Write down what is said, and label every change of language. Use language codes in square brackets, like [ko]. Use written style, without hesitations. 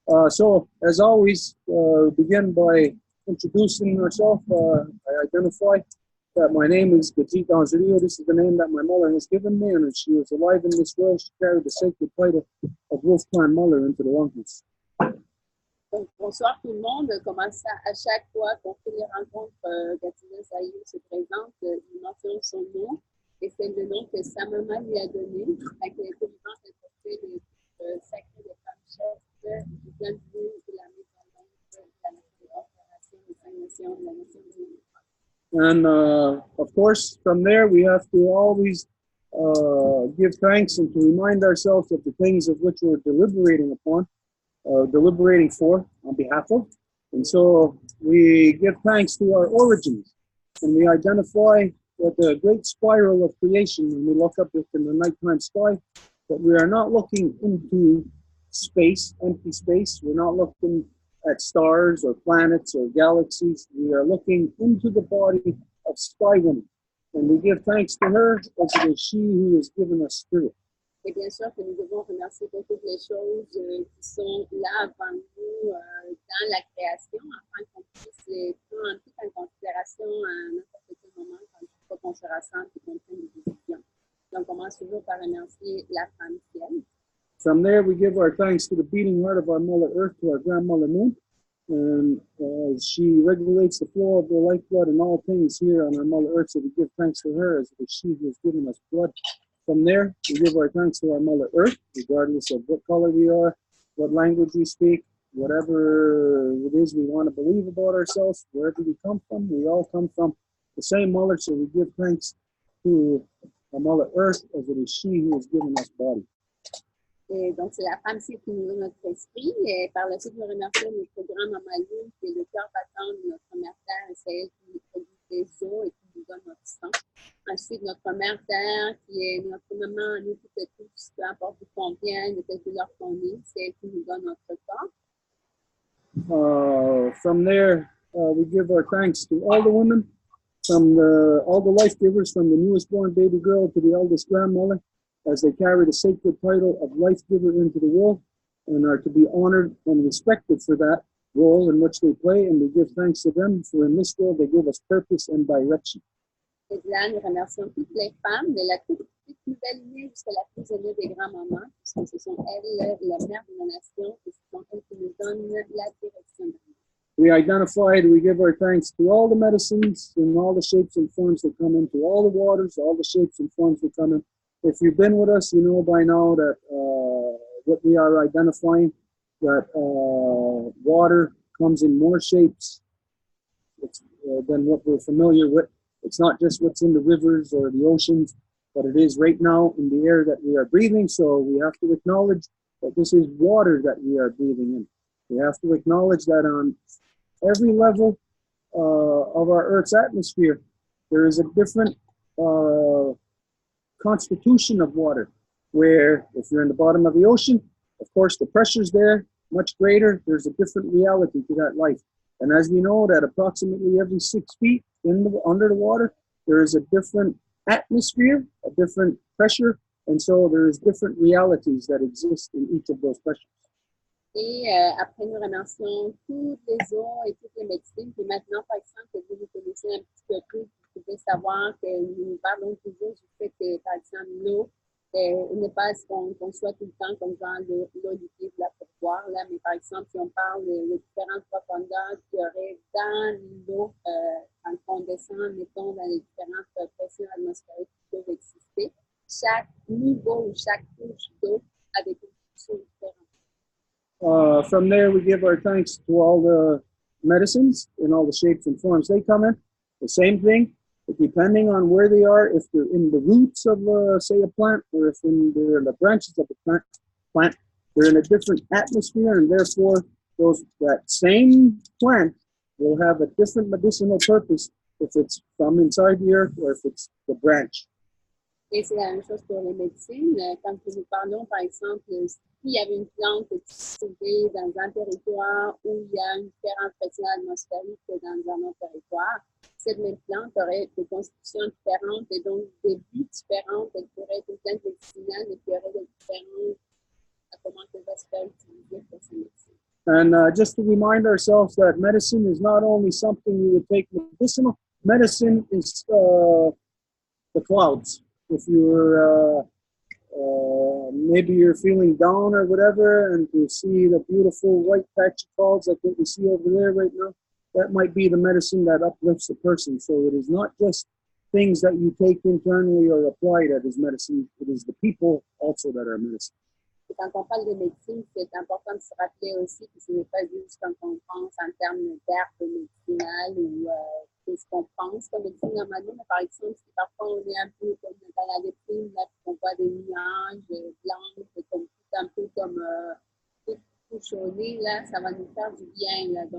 [en] So as always, begin by introducing herself. I identify that my name is Gajit Anzario. This is the name that my mother has given me, and if she was alive in this world, she carried the sacred title of Wolf Clan Mother into the longhouse. [fr] Donc, bonsoir tout le monde. Comme à chaque fois qu'on fait les rencontres, Gatina Saïou se présente, il mentionne son nom, et c'est le nom que sa maman lui a donné. Fait qu'elle était vivante, elle portait le sacré des femmes chefs, du plein de Lune, de la maison de la opération des 5 nations, de la nation de l'Union. [en] And of course, from there, we have to always give thanks and to remind ourselves of the things of which we're deliberating upon, deliberating for on behalf of. And so we give thanks to our origins, and we identify that the great spiral of creation, when we look up in the nighttime sky, that we are not looking into space, empty space. We're not looking at stars or planets or galaxies. We are looking into the body of Sky Woman, and we give thanks to her as it is she who has given us spirit. [fr] Et bien sûr que nous devons remercier pour toutes les choses qui sont là avant nous dans la création, afin qu'on puisse prendre tout en considération à n'importe quel moment quand on se rassemble et qu'on prenne des décisions. Donc, on commence toujours par remercier la femme ciel. [en] From there, we give our thanks to the beating heart of our Mother Earth, to our grandmother Moon, and she regulates the flow of the lifeblood and all things here on our Mother Earth, so we give thanks to her as it is she who has given us blood. From there, we give our thanks to our Mother Earth, regardless of what color we are, what language we speak, whatever it is we want to believe about ourselves, wherever we come from, we all come from the same Mother, so we give thanks to our Mother Earth as it is she who has given us body. [fr] Et donc, c'est la femme ciel qui nous donne notre esprit. Et par la suite, nous remercions notre grand-maman Lune, qui est le cœur battant de notre mère Terre, et c'est elle qui nous produit des os et qui nous donne notre sang. Ensuite, notre mère Terre, qui est notre maman à nous toutes et tous, peu importe d'où qu'on vient, de quelle couleur qu'on est, c'est elle qui nous donne notre corps. [en] From there, we give our thanks to all the women, from all the life givers, from the newest born baby girl to the eldest grandmother, as they carry the sacred title of life giver into the world and are to be honored and respected for that role in which they play, and we give thanks to them for in this world they give us purpose and direction. [fr] Et là, nous remercions toutes les femmes, de la toute nouvelle lignée jusqu'à la plus aînée des grands-mamans, puisque ce sont elles, la mère de la nation, et ce sont elles qui nous donnent la direction. [en] We identified, we give our thanks to all the medicines and all the shapes and forms that come into all the waters, all the shapes and forms that come in. If you've been with us, you know by now that what we are identifying, that water comes in more shapes than what we're familiar with. It's not just what's in the rivers or the oceans, but it is right now in the air that we are breathing. So we have to acknowledge that this is water that we are breathing in. We have to acknowledge that on every level of our Earth's atmosphere, there is a different constitution of water, where if you're in the bottom of the ocean, of course the pressure's there much greater. There's a different reality to that life, and as we know that approximately every 6 feet under the water, there is a different atmosphere, a different pressure, and so there is different realities that exist in each of those pressures. [fr] Et après, nous remercions toutes les eaux et toutes les médecines. Puis maintenant, par exemple, que vous connaissez un petit peu plus, vous pouvez savoir que nous parlons toujours du fait que, par exemple, l'eau n'est pas ce qu'on soit tout le temps comme genre l'eau liquide là pour voir, là, mais par exemple, si on parle de différentes profondeurs qu'il y aurait dans l'eau, quand on descend, mettons, dans les différentes pressions atmosphériques qui peuvent exister, chaque niveau ou chaque couche d'eau avec une fonction différente. [en] From there, we give our thanks to all the medicines in all the shapes and forms they come in. The same thing, but depending on where they are, if they're in the roots of, say, a plant, or if they're in the branches of the plant, they're in a different atmosphere, and therefore that same plant will have a different medicinal purpose if it's from inside the earth or if it's the branch. [fr] Et c'est la même chose pour les médecines. Quand nous parlons, par exemple, s'il y avait une plante qui se trouvait dans un territoire où il y a une différente pression atmosphérique que dans un autre territoire, cette même plante aurait des constitutions différentes et donc des buts différents. Elle pourrait être une plante médicinale, mais qui aurait des différences à comment elle va se faire utiliser pour ces médecines. [en] And just to remind ourselves that medicine is not only something you would take medicinal, medicine is the clouds. If you're maybe you're feeling down or whatever, and to see the beautiful white patchy clouds like what we see over there right now, that might be the medicine that uplifts the person. So it is not just things that you take internally or apply that is medicine. It is the people also that are medicine. [fr] Et quand on parle de médecine, c'est important de se rappeler aussi que ce n'est pas juste quand on pense en termes d'herbes médicinales ou ce qu'on pense comme médecine normalement, mais par exemple, si parfois on est un peu comme dans la déprime, là, on voit des nuages blancs, un peu comme tout chaudé, là, ça va nous faire du bien. Là.